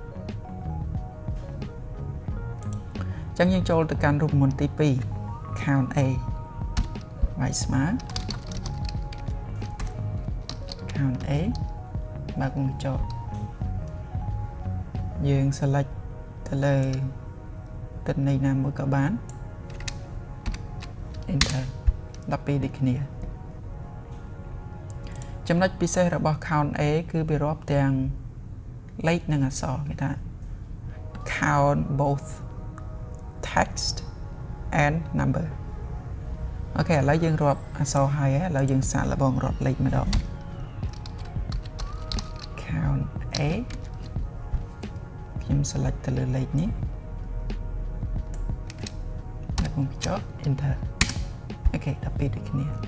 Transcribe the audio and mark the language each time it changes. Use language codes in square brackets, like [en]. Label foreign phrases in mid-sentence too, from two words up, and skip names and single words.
[km] ចឹងយើងចូលទៅកាន់រូបមន្តទី2 count A វាយស្មើ count A បើកវងកញ្ចក់យើង select ទៅលើទិន្នន័យណាមួយក៏បាន enter 12ដូចគ្នាចំណុចពិសេសរបស់ count A គឺវារាប់ទាំងលេខនិងអក្សរគេថា [en] count both text and number [km] អូខេឥឡូវយើងរាប់អក្សរហើយឥឡូវយើងសាកល្បងរាប់លេខម្ដង count A ខ្ញុំ select ទៅលើលេខនេះហើយខ្ញុំចុច enter អូខេ12ដូចគ្នា